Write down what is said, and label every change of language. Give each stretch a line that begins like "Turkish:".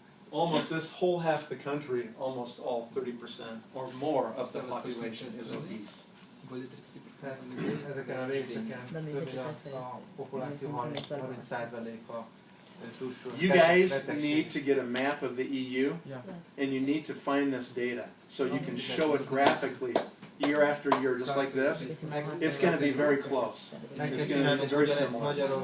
English: Almost this whole half the country, almost all 30% or more of the population is obese.
Hungarian: Ezeken a részeken több mint a populáció 30%-a.
English: You guys need to get a map of the EU, and you need to find this data so you can show it graphically year after year, just like this. It's going to be very close. It's going to be very similar.